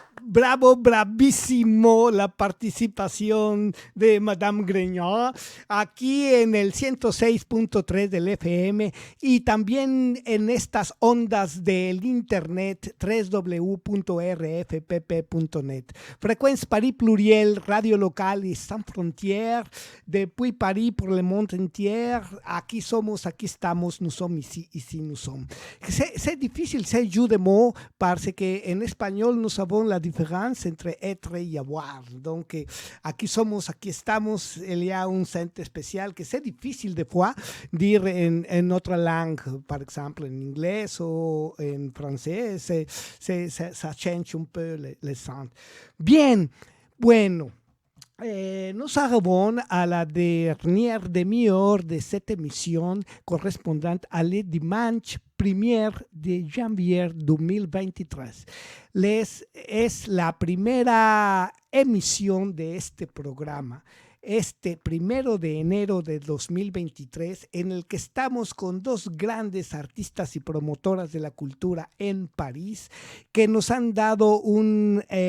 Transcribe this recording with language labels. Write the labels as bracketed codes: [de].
[es] bravo, bravísimo la participación de Madame Grignon aquí en el 106.3 del FM y también en estas ondas del internet www.rfpp.net. [fr] Fréquence Paris Pluriel, [es] radio local y [fr] sans frontières, depuis Paris pour le monde entier. [es] Aquí somos, aquí estamos, [fr] nous sommes ici nous sommes. C'est difficile, c'est jeu de mots parce que en espagnol nous avons la différence entre être et avoir. Donc, [es] aquí somos, aquí estamos, [fr] il y a un sens spécial que c'est difficile des fois dire en notre langue, par exemple en anglais ou en français, ça change un peu le sens. [es] Bien, bueno. [fr] Nous arrivons à la dernière demi-heure de cette émission correspondante à le dimanche 1er de janvier 2023. [es] Es la primera emisión de este programa, este 1 de enero de 2023, en el que estamos con dos grandes artistas y promotoras de la cultura en París, que nos han dado un